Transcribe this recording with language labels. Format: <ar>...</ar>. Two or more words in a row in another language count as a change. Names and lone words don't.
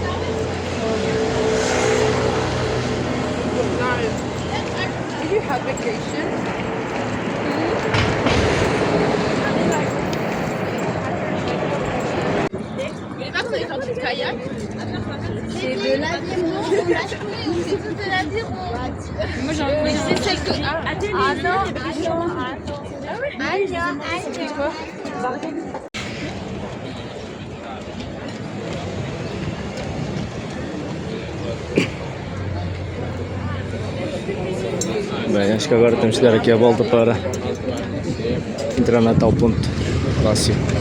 <en>Nice. Did you have vacation?</en> <fr>C'est de l'aviron. C'est de l'aviron. Moi j'ai envie de C'est que... Ah non.</fr> <pt>Bem, acho que agora temos de dar aqui a volta para entrar na tal ponto Vácio.</pt>